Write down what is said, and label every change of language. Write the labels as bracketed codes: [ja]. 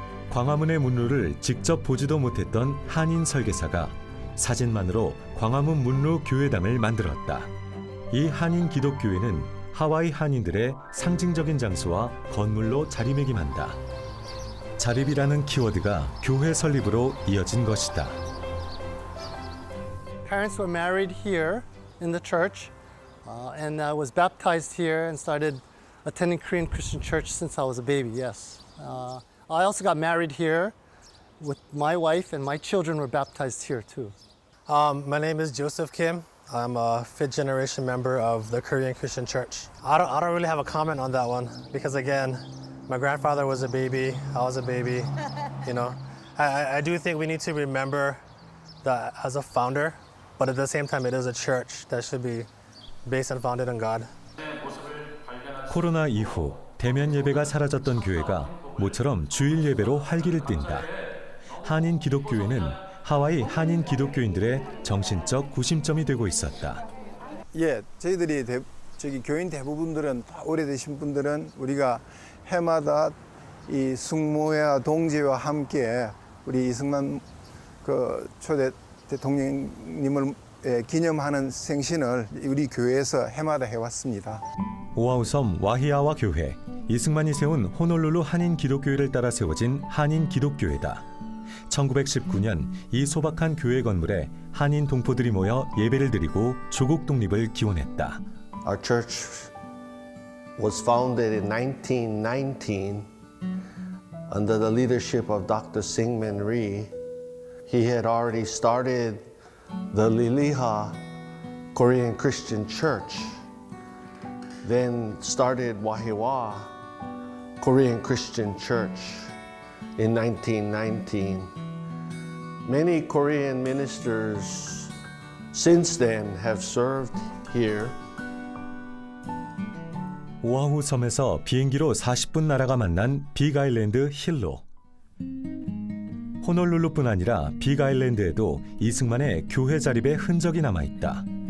[ko] 광화문의 문루를 직접 보지도 못했던 한인 설계사가 사진만으로 광화문 문루 교회당을 만들었다. 이 한인 기독교회는 하와이 한인들의 상징적인 장소와 건물로 자리매김한다. 자립이라는 키워드가 교회 설립으로 이어진 것이다. [en] Parents were married here in the church, and I was baptized here and started attending Korean Christian church since I was a baby, yes. I also got married here with my wife, and my children were baptized here too. My name is Joseph Kim. I'm a fifth generation member of the Korean Christian church. I don't really have a comment on that one because again, my grandfather was a baby, I was a baby, you know. I do think we need to remember that as a founder, but at the same time, it is a church that should be based and founded on God. [ko] 코로나 이후 대면 예배가 사라졌던 교회가 모처럼 주일 예배로 활기를 띈다. 한인 기독교회는 하와이 한인 기독교인들의 정신적 구심점이 되고 있었다. 예, 저희들이 교인 대부분들은 오래되신 분들은 우리가 해마다 이 숙모회와 동지와 함께 우리 이승만 그 초대 대통령님을 기념하는 생신을 우리 교회에서 해마다 해왔습니다. 오아후 섬 와히아와 교회, 이승만이 세운 호놀룰루 한인 기독교회를 따라 세워진 한인 기독교회다. 1919년 이 소박한 교회 건물에 한인 동포들이 모여 예배를 드리고 조국 독립을 기원했다. [en] Our church was founded in 1919 under the leadership of Dr. Syngman Rhee. He had already started the Liliha Korean Christian Church, then started Wahiwa Korean Christian Church in 1919. Many Korean ministers since then have served here. [ko] 오아후 섬에서 비행기로 40분 나라가 만난 빅아일랜드 힐로. 호놀룰루뿐 아니라 빅아일랜드에도 이승만의 교회 자립의 흔적이 남아있다.